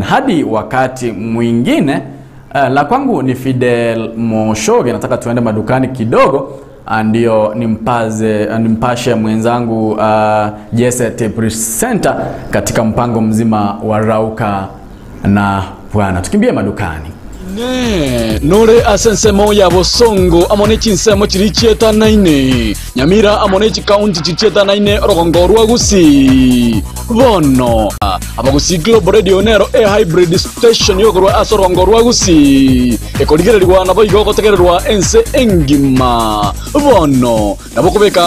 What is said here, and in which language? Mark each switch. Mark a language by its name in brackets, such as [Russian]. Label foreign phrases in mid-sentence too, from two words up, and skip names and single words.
[Swahili] Hadi wakati mwingine, la kwangu ni Fidel Moshoge. Nataka tuende madukani kidogo ndio nimpashe mwenzangu Jesse Presenter katika mpango mzima wa Rauka na Bwana. Tukimbie madukani. [Gusii] Nore asensemo ya Bosongo amone chinsemo chirichieta naine Nyamira amone chikaunti chirichieta naine Rogongo Rwagusi Bono Abagusi Global Radio Nero [English] hybrid station [Gusii] yogorwa aso Rogongo Rwagusi ekoligererwa nabo igogo tegererwa ense engima Bono nabokubeka